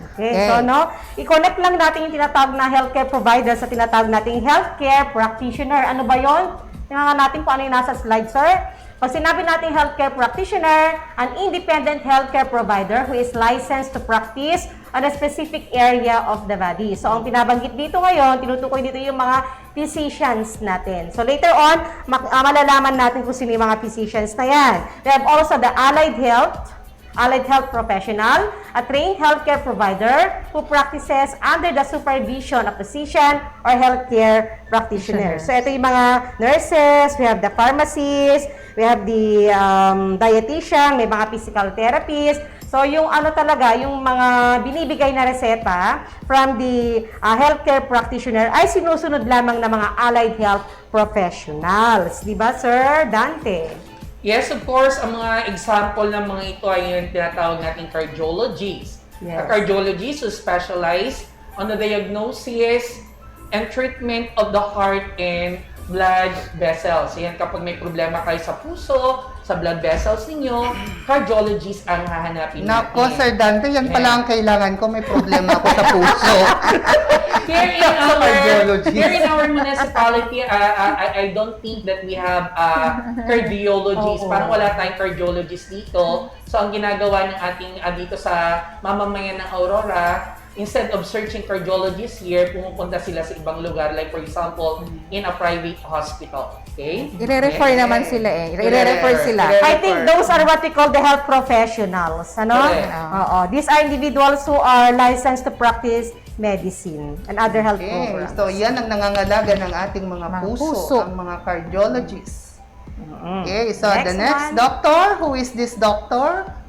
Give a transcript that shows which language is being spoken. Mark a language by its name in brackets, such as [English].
[Filipino] Okay, so i-connect lang natin yung tinatawag na healthcare provider sa tinatawag nating healthcare practitioner. Ano ba yon? Tingnan natin kung ano yung nasa slide, sir. Pag sinabi natin [English] healthcare practitioner, an independent healthcare provider who is licensed to practice on a specific area of the body. [Filipino] So, ang pinabanggit dito ngayon, tinutukoy dito yung mga physicians natin. So, later on, malalaman natin kung sino yung mga physicians na yan. [English] We have also the allied health professional, a trained healthcare provider who practices under the supervision of physician or healthcare practitioner. [Filipino] So, ito yung mga [English] nurses, we have the pharmacists, we have the dietitian, [Filipino] may mga [English] physical therapists. [Filipino] So, yung ano talaga, yung mga binibigay na reseta from the healthcare practitioner ay sinusunod lamang ng mga allied health professionals. Di ba, Sir Dante? [English] Yes, of course, [Filipino] ang mga example ng mga ito ay yung tinatawag nating cardiologists. [English] Yes. A cardiologist who specialize on the diagnosis and treatment of the heart and blood vessels. [Filipino] Yan, kapag may problema kayo sa puso, sa blood vessels ninyo, cardiologist ang hahanapin natin. Nako, Sir Dante, yan pala ang kailangan ko. May problema ako sa puso. [English] Here in our municipality, I don't think that we have cardiologists. [Filipino] Parang wala tayong cardiologist dito. So, ang ginagawa ng ating dito sa mamamayan ng Aurora, [English] instead of searching cardiologists here, [Filipino] pumupunta sila sa ibang lugar. [English] Like for example, in a private hospital. Okay? [Filipino] I-refer naman sila eh. I-refer sila. [English] I think those are what we call the health professionals. [Filipino] Ano? Oo. [English] These are individuals who are licensed to practice medicine and other health programs. [Filipino] So, yan ang nangangalaga ng ating mga puso, ang mga cardiologists. [English] Okay, so the next doctor, who is this doctor?